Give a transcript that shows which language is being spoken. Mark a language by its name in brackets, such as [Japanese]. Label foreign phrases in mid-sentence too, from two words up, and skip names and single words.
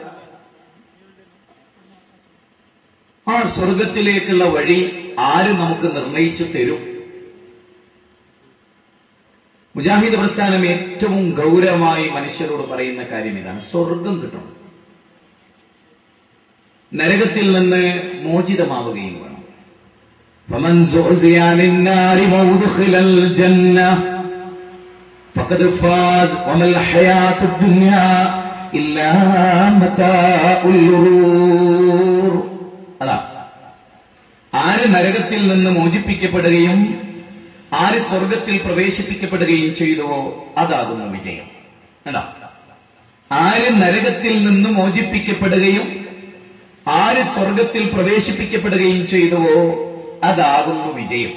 [Malayalam] ആ സ്വർഗത്തിലേക്കുള്ള വഴി ആര് നമുക്ക് നിർണയിച്ചു തരും? മുജാഹിദ് പ്രസ്ഥാനം ഏറ്റവും ഗൗരവമായി മനുഷ്യരോട് പറയുന്ന കാര്യം ഇതാണ്: സ്വർഗം കിട്ടണം, നരകത്തിൽ നിന്ന് മോചിതമാവുകയും വേണം. [Arabic] فمن زحزح عن النار وأدخل الجنة فقد فاز وما الحياة الدنيا إلا متاع الغرور. [Malayalam] അതാ ആര് നരകത്തിൽ നിന്ന് മോചിപ്പിക്കപ്പെടുകയും ആര് സ്വർഗത്തിൽ പ്രവേശിപ്പിക്കപ്പെടുകയും ചെയ്തുവോ അതാകുന്നു വിജയം. കണ്ടോ? ആര് നരകത്തിൽ നിന്ന് മോചിപ്പിക്കപ്പെടുകയും ആര് സ്വർഗത്തിൽ പ്രവേശിപ്പിക്കപ്പെടുകയും ചെയ്തുവോ അതാകുന്നു വിജയം.